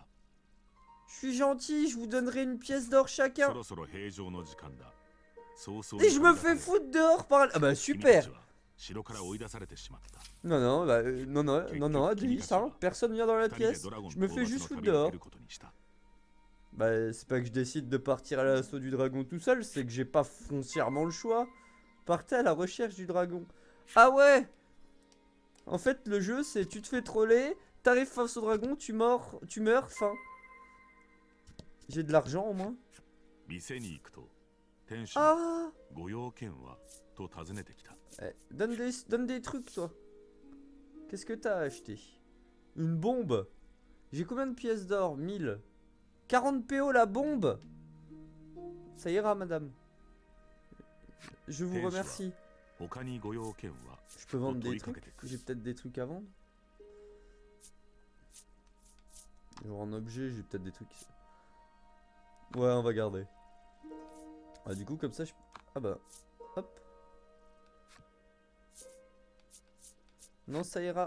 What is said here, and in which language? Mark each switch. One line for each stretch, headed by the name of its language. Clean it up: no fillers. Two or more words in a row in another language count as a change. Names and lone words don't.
French: Je suis gentil, je vous donnerai une pièce d'or
Japanese: そ
French: chacun.
Japanese: ろそろ平常の時間だ。そうそう
French: Et je me fais foutre dehors par là. Ah bah
Japanese: 君た
French: super.
Japanese: ちは城から追い出されてしまった。
French: Non, non, bah non, Adris, hein. Personne vient dans la
Japanese: 二人で
French: pièce.
Japanese: ドラゴン
French: Je me
Japanese: 討
French: fais
Japanese: 伐
French: juste
Japanese: の
French: foutre
Japanese: 旅を
French: dehors.
Japanese: 出ることにした。
French: Bah, c'est pas que je décide de partir à l'assaut du dragon tout seul, c'est que j'ai pas foncièrement le choix. Partez à la recherche du dragon. Ah ouais. En fait, le jeu, c'est tu te fais troller, t'arrives face au dragon, tu meurs, fin. J'ai de l'argent au moins.
Japanese: 店に行くと店主に
French: Ah
Japanese: ご用件はと尋ねてきた。
French: donne des trucs, toi. Qu'est-ce que t'as acheté? Une bombe. J'ai combien de pièces d'or? 1000. 40 PO la bombe. Ça ira, madame. Je vous remercie.
Japanese: 他にご用件は
French: Je peux vendre des Auto-y trucs. caquette. J'ai peut-être des trucs à vendre. Genre en objet, j'ai peut-être des trucs. Ouais, on va garder. Ah, du coup, comme ça, je. Ah bah. Hop. Non, ça ira.